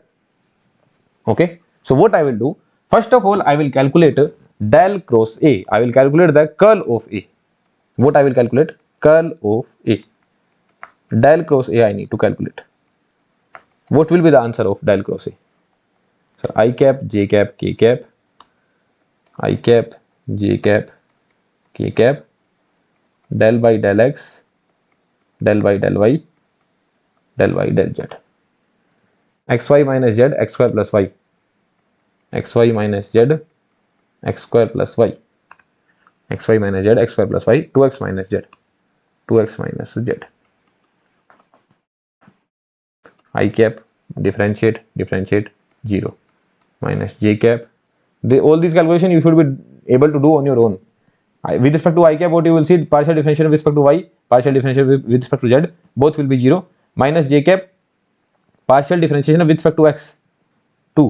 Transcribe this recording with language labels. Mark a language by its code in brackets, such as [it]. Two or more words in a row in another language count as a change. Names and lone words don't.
[en] Okay. So what I will do? First of all, I will calculate del cross A. I will calculate the curl of A. What I will calculate? Curl of A. Del cross A I need to calculate. What will be the answer of del cross A? So I cap, j cap, k cap, I cap, j cap, k cap, del by del x, del by del y, del y del z. xy minus z, x square plus y. xy minus z, x square plus y. xy minus z, x square plus y, 2x minus z. 2x minus z. I cap, differentiate, 0. Minus j cap. All these calculations you should be able to do on your own. With respect to I cap, what you will see, partial differentiation with respect to y, partial differentiation with respect to z, both will be 0. Minus j cap, partial differentiation with respect to x, 2.